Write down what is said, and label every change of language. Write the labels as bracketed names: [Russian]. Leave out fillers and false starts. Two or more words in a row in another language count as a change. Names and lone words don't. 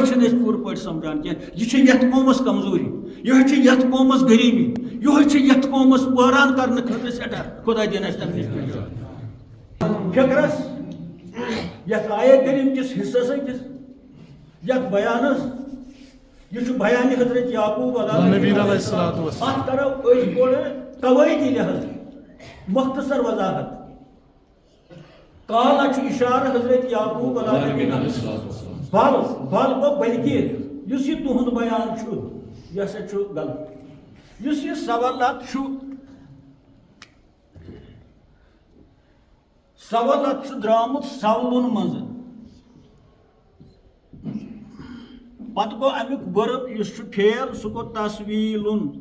[Kashmiri] چھِنہٕ أسۍ پوٗرٕ پٲٹھۍ سمجھان کینٛہہ یہِ چھِ یتھ قومس کمزوری یِہوٚے چھِ یتھ قومس غریٖبی یِہوٚے چھِ یتھ قومس وٲران کرنہٕ خٲطرٕ سٮ۪ٹھاہ خۄدا دِیِن اَسہِ تمہِ نِش فِکرس یتھ آیے کریٖم کِس حصس أکِس یتھ بیانس یہ بیان حضرت یعقوب [Arabic] علیہ السلام [Kashmiri] ات کرو أسۍ گۄڈٕ قوٲیدی لحاظ مختصر وضاحت قال چھُ اشارہ حضرت یعقوب [Arabic] علیہ السلام [Kashmiri] بل گوٚو بلکہ یُس یہِ تُہُنٛد بیان چھُ یہِ ہسا چھُ غلط یُس یہِ سوالات چھُ سوالات چھُ درٛامُت سوالن منٛز پتہٕ گوٚو امیُک ورب یُس چھُ فعل سُہ گوٚو تصویٖلُن